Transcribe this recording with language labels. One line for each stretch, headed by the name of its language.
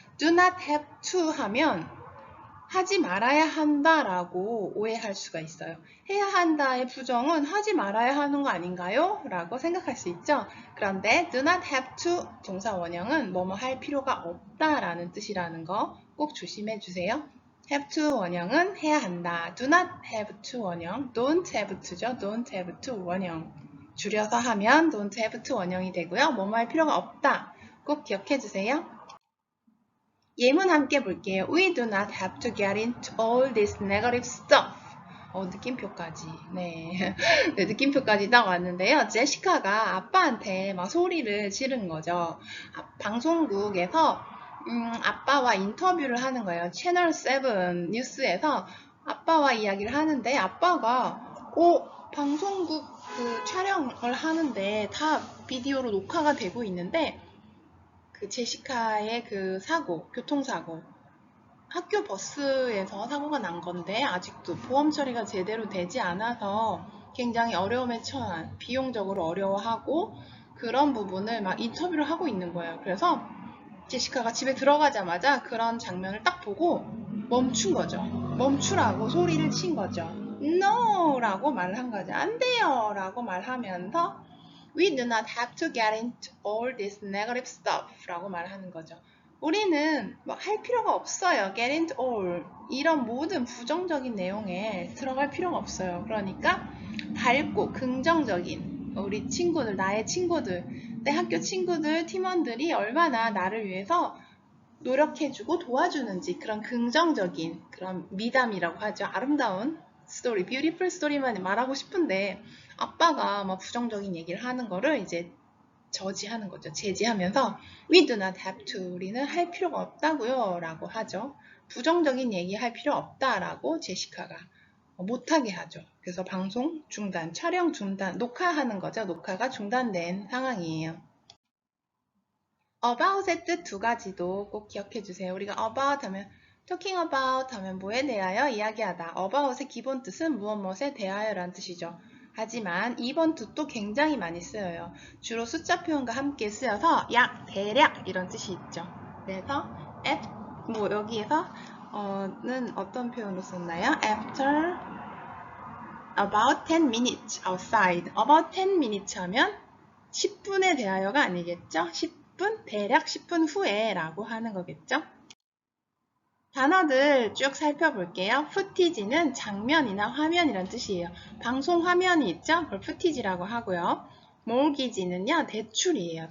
Korean: do not have to 하면 하지 말아야 한다라고 오해할 수가 있어요. 해야 한다의 부정은 하지 말아야 하는 거 아닌가요? 라고 생각할 수 있죠. 그런데 do not have to 동사 원형은 뭐뭐 할 필요가 없다라는 뜻이라는 거 꼭 조심해 주세요. have to 원형은 해야 한다. do not have to 원형, don't have to죠. don't have to 원형. 줄여서 하면 don't have to 원형이 되고요. 뭐뭐 할 필요가 없다. 꼭 기억해 주세요. 예문 함께 볼게요.
English: We do not have to get into all this negative stuff.
Korean: 느낌표까지. 네. 네, 느낌표까지 딱 왔는데요. 제시카가 아빠한테 막 소리를 지른 거죠. 방송국에서 아빠와 인터뷰를 하는 거예요. 채널 7 뉴스에서 아빠와 이야기를 하는데 아빠가 방송국 그 촬영을 하는데 다 비디오로 녹화가 되고 있는데 그 제시카의 그 교통사고, 학교 버스에서 사고가 난 건데 아직도 보험 처리가 제대로 되지 않아서 굉장히 어려움에 처한, 비용적으로 어려워하고 그런 부분을 막 인터뷰를 하고 있는 거예요. 그래서 제시카가 집에 들어가자마자 그런 장면을 딱 보고 멈춘 거죠. 멈추라고 소리를 친 거죠.
English: No!
Korean: 라고 말을 한 거죠. 안 돼요! 라고 말하면서
English: We do not have to get into all this negative stuff
Korean: 라고 말하는 거죠. 우리는 할 필요가 없어요.
English: get into all.
Korean: 이런 모든 부정적인 내용에 들어갈 필요가 없어요. 그러니까 밝고 긍정적인 우리 친구들, 나의 친구들, 내 학교 친구들, 팀원들이 얼마나 나를 위해서 노력해주고 도와주는지 그런 긍정적인 그런 미담이라고 하죠. 아름다운 스토리, 뷰티풀 스토리만 말하고 싶은데 아빠가 부정적인 얘기를 하는 거를 이제 저지하는 거죠. 제지하면서
English: We do not have to.
Korean: 우리는 할 필요가 없다고요. 라고 하죠. 부정적인 얘기 할 필요 없다라고 제시카가 못하게 하죠. 그래서 방송 중단, 촬영 중단, 녹화하는 거죠. 녹화가 중단된 상황이에요. about의 뜻 두 가지도 꼭 기억해 주세요. 우리가 about 하면 talking about 하면 뭐에 대하여 이야기하다. about의 기본 뜻은 무엇에 대하여 라는 뜻이죠. 하지만 이번 뜻도 굉장히 많이 쓰여요. 주로 숫자 표현과 함께 쓰여서 약, 대략 이런 뜻이 있죠. 그래서 여기에서는 어떤 표현으로 썼나요?
English: After about 10 minutes outside.
Korean: about 10 minutes 하면 10분에 대하여가 아니겠죠? 10분, 대략 10분 후에 라고 하는 거겠죠? 단어들 쭉 살펴볼게요. 푸티지는 장면이나 화면이란 뜻이에요. 방송 화면이 있죠? 그걸 푸티지라고 하고요. 몰기지는요, 대출이에요.